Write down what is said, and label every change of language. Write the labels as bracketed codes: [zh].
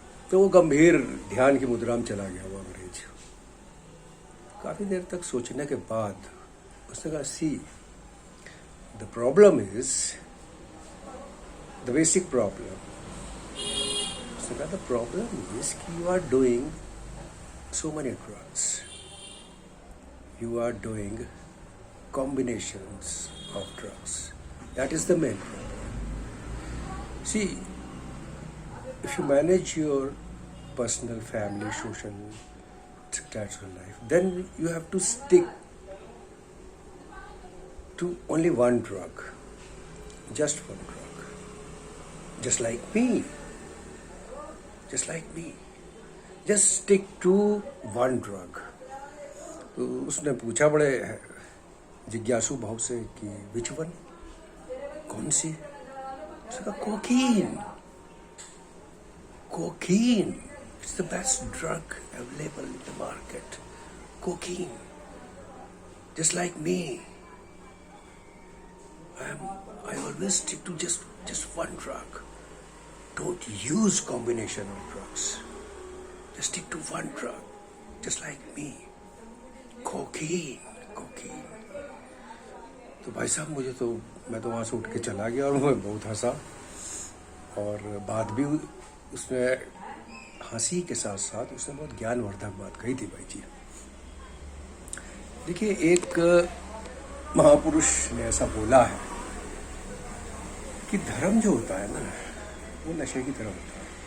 [hi] तो वो गंभीर ध्यान की मुद्रा में चला गया वो अंग्रेज। काफ़ी देर तक सोचने के बाद उसने कहा, [en] See the problem is the basic problem. [hi] उसने कहा [en] the problem is [hi] कि [en] You are doing so many drugs, you are doing combinations of drugs. That is the main problem. See, if you manage your personal, family, social, spiritual life, then you have to stick to only one drug, just one drug, just like me, just like me. Just stick to one drug. [hi] तो उसने पूछा बड़े जिज्ञासु भाव से कि [en] which one, [hi] कौन सी। उसने कहा [en] Cocaine, cocaine, it's the best drug available in the market, cocaine, just like me. I always stick to just one drug. Don't use combination of drugs. Just stick to one drug, just like me, cocaine, cocaine. [hi] तो भाई साहब मैं तो वहाँ से उठ के चला गया, और मैं बहुत हंसा, और बात भी उसमें हंसी के साथ साथ उसने बहुत ज्ञानवर्धक बात कही थी भाई जी। देखिए, एक महापुरुष ने ऐसा बोला है कि धर्म जो होता है ना, वो नशे की तरह होता है।